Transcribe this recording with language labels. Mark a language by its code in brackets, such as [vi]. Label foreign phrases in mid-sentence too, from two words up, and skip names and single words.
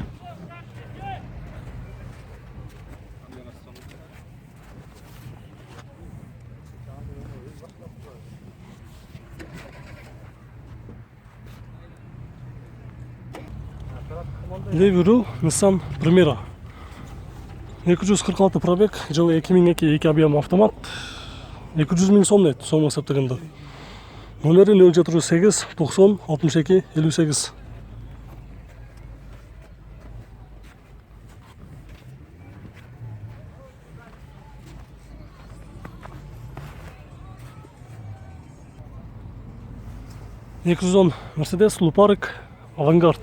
[ru] Leviru Nissan Primera 246 пробег, жылы 2002 2 объем автомат. [kk] 200 миң сом деді, соңғы есептегенде. Номері 0708 90 62 58. Mercedes Luparik Avantgarde.